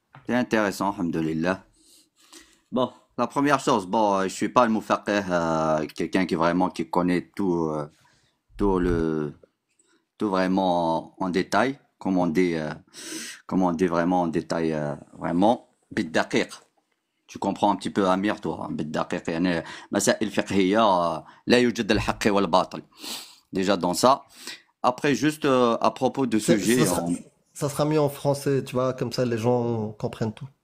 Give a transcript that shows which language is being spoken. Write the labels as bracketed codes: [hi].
[fr] C'est intéressant, alhamdoulilah. Bon, la première chose, bon, je suis pas le moufaqih, quelqu'un qui vraiment qui connaît tout le tout vraiment en détail, comme on dit vraiment en détail, vraiment بالدقيق. Tu comprends un petit peu Amir toi, [ar] بالدقيق يعني مسائل فقهية لا يوجد الحق والباطل. [fr] Déjà dans ça. Après juste à propos de sujet, Ça sera mieux en français, tu vois, comme ça les gens comprennent tout.